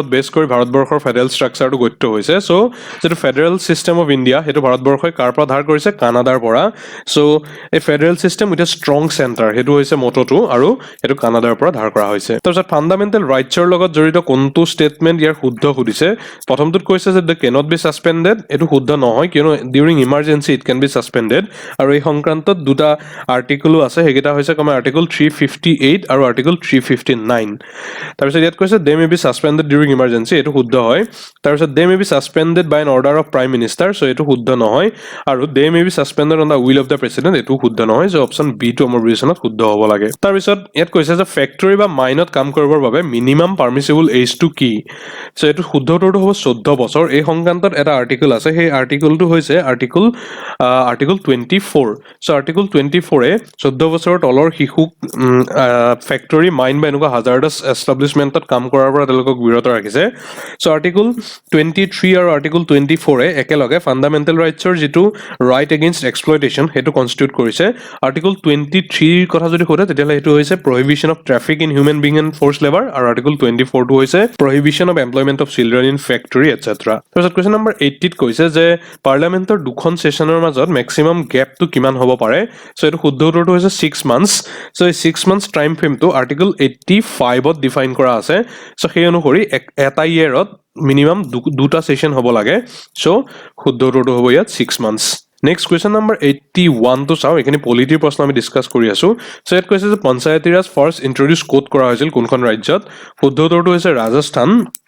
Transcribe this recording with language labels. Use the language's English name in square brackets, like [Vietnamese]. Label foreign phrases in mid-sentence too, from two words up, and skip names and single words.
[Assamese] বেছ কৰি ভাৰতবৰ্ষৰ [English] federal structureটো [Assamese] গঠিত হৈছে সো যেটো [English] federal system of India [Assamese] হেতু ভাৰতবৰ্ষই কাৰ পৰা ধাৰ কৰিছে কানাডাৰ পৰা সো এই [English] federal system with a strong centre [Assamese] হেতু হৈছে মটোটো আৰু হেতু কানাডাৰ পৰা ধাৰ কৰা হৈছে তাৰপিছত [English] fundamental rightsৰ [Assamese] লগত জড়িত কোনটো ষ্টেটমেন্ট ইয়াৰ শুদ্ধ সুধিছে প্ৰথমটোত কৈছে যে [English] they cannot be suspended [Assamese] এটো শুদ্ধ নহয় কিয়নো [English] during emergency it can be suspended [Assamese] আৰু এই সংক্ৰান্তত দুটা আৰ্টিকলো আছে হেগিটা হৈছে কমে আৰ্টিকল 358 আৰু আৰ্টিকল 359 তাৰপিছত ইয়াত কৈছে [English] they may be suspended during emergency [Assamese] এটো শুদ্ধ হয় তাৰপিছত [English] they may be suspended by an order of prime minister [Assamese] সো এটো শুদ্ধ নহয় আৰু [English] they may be suspended on the will of the president [Assamese] এটো শুদ্ধ নহয় সো [English] option B [Assamese] টো আমাৰ বিবেচনাত শুদ্ধ হ'ব লাগে তাৰপিছত ইয়াত কৈছে যে ফেক্টৰী বা মাইনত কাম কৰিবৰ বাবে [English] minimum permissible age [Assamese] টু কি সো এটো শুদ্ধ উত্তৰটো হ'ব 14 বছৰ এই সংক্ৰান্তত এটা আৰ্টিকল আছে সেই আৰ্টিকলটো হৈছে আৰ্টিকল 24 সো আৰ্টিকল 24 এ 14 বছৰৰ তলৰ শিশুক ফেক্টৰী মাইন বা এনেকুৱা [English] hazardous establishmentত [Assamese] কাম কৰাৰ পৰা তেওঁলোকক বিৰত ৰাখিছে সো আৰ্টিকল 23 আৰু আৰ্টিকল 24 এ একেলগে [English] fundamental rightsৰ [Assamese] যেটো [English] right against exploitation [Assamese] হেতু কনস্টিটিউট কৰিছে আৰ্টিকল 23 ৰ কথা যদি কোৱা তেতিয়ালে হেতু হৈছে [English] prohibition of traffic in human being and force labour [Assamese] আৰু আৰ্টিকল 24 টো হৈছে [English] prohibition of employment of children in factory etcetera [Assamese] তাৰপিছত [English] question number [Assamese] 80 ত কৈছে যে পাৰ্লিয়ামেন্টৰ দুখন সেশনৰ মাজত [English] maximum gapটো [Assamese] কিমান হ'ব পাৰে সো এটো শুদ্ধ উত্তৰটো হৈছে 6 মান্থস সো এই 6 [English] months time frameটো [Assamese] আৰ্টিকল 85 ত ডিফাইন কৰা আছে সো সেই অনুসৰি এটা ইয়াৰত মিনিমাম দুটা সেশন হ'ব লাগে সো শুদ্ধ উত্তৰটো হ'ব ইয়াত 6 মান্থস [English] next question number [Assamese] 81 টো চাও এখানে পলিটিৰ প্ৰশ্ন আমি ডিসকাস কৰি আছো সো ইয়াত কৈছে যে পঞ্চায়তী ৰাজ [English] first introduce code [Assamese] কৰা হৈছিল কোনখন ৰাজ্যত শুদ্ধ উত্তৰটো হৈছে ৰাজস্থান